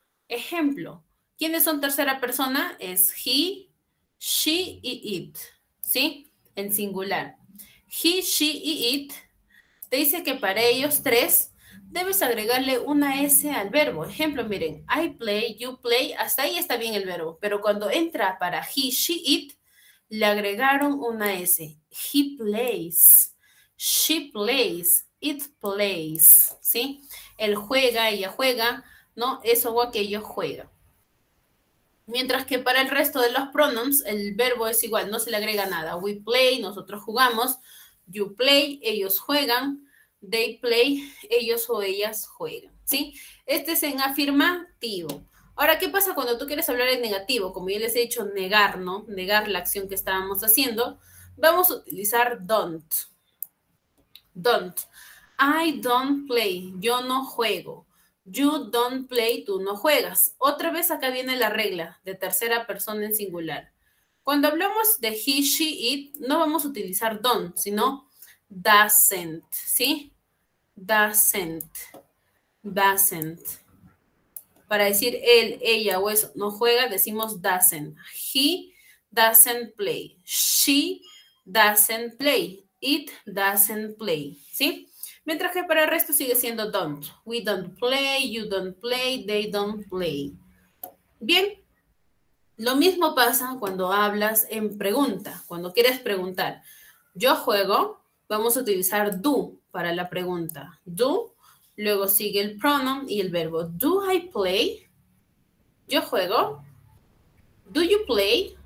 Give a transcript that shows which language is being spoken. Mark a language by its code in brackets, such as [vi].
[es] Ejemplo, ¿quiénes son tercera persona? Es he, she y it, ¿sí? En singular. He, she y it te dice que para ellos tres debes agregarle una S al verbo. Ejemplo, miren, I play, you play, hasta ahí está bien el verbo, pero cuando entra para he, she, it, le agregaron una S. [en] He plays, she plays, it plays, ¿sí? [es] Él juega, ella juega, ¿no? Eso o aquello juega. Mientras que para el resto de los pronombres, el verbo es igual, no se le agrega nada. We play, nosotros jugamos. You play, ellos juegan. They play, ellos o ellas juegan, ¿sí? Este es en afirmativo. Ahora, ¿qué pasa cuando tú quieres hablar en negativo? Como ya les he dicho, negar, ¿no? Negar la acción que estábamos haciendo. Vamos a utilizar don't. Don't. I don't play. Yo no juego. You don't play. Tú no juegas. Otra vez acá viene la regla de tercera persona en singular. Cuando hablamos de he, she, it, no vamos a utilizar don't, sino doesn't, ¿sí? Doesn't. Doesn't. Para decir él, ella o eso no juega, decimos doesn't. [en] He doesn't play. She doesn't play. [es] It doesn't play, ¿sí? Mientras que para el resto sigue siendo don't. [en] We don't play, you don't play, they don't play. [es] Bien, lo mismo pasa cuando hablas en pregunta, cuando quieres preguntar. Yo juego, vamos a utilizar do para la pregunta. Do, luego sigue el pronoun y el verbo. [en] Do I play? Yo juego. Do you play?